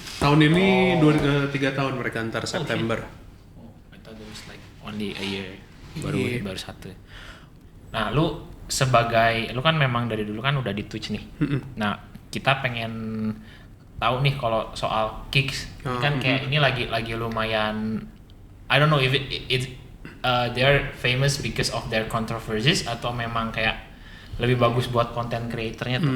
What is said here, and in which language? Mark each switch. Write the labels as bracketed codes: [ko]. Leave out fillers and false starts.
[id] Tahun ini 3 tahun mereka antar September. [en] I thought it was like only a year. [id] Baru satu. Nah, lu kan memang dari dulu kan udah di Twitch nih. Nah, kita pengen tahu nih kalau soal Kicks. Kan kayak ini lagi lumayan, [en] I don't know if they're famous because of their controversies [id] atau memang kayak lebih bagus buat content creator-nya tuh.